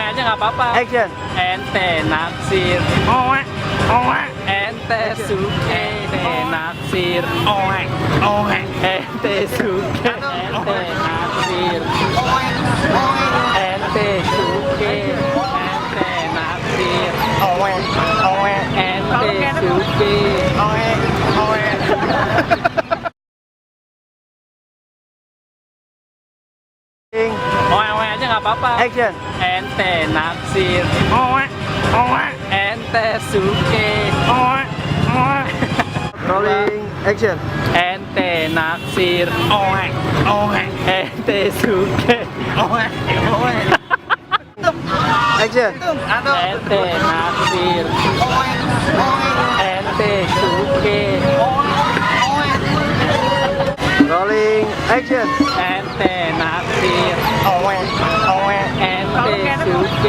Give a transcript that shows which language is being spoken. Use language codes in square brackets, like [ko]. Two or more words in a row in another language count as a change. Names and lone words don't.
[id] nggak apa-apa. [en] Action. [bew] Ente naksir. Oe, oe, Ente suke. Ente naksir. oe, oe, Ente suke. Ente naksir. Ente suke. Ente naksir. oe, oe, Ente suke. oe, oe. [id] Oe aja nggak apa-apa. [en] Action. [bew] Ente naksir. Oe, oe, Ente suke. oe, oe. [en] Rolling. Action. [bew] Ente naksir. Oe, oe, Ente suke. oe, oe. Action. Ente naksir. Ente suke. [en] Rolling. Action. [bew] Ente naksir. Oe, oe, Ente suke.